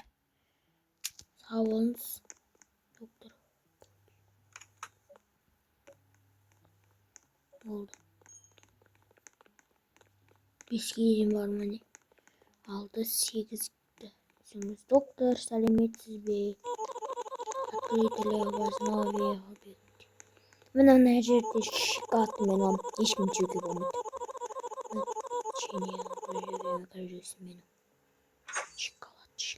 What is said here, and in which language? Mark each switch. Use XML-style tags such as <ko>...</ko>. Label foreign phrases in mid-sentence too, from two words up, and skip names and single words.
<kk>Сау болыңыз, доктор. Болды. 5-ге дейін бар ма не? 6, 8, саламатсыз доктор, сәлеметсіз бе?</kk> <ru>Открытый новые объекты.</ru> <kk>Мен ана жерде шоколад мен алам. Ешкім жеуге болмайды. Шоколад.</kk>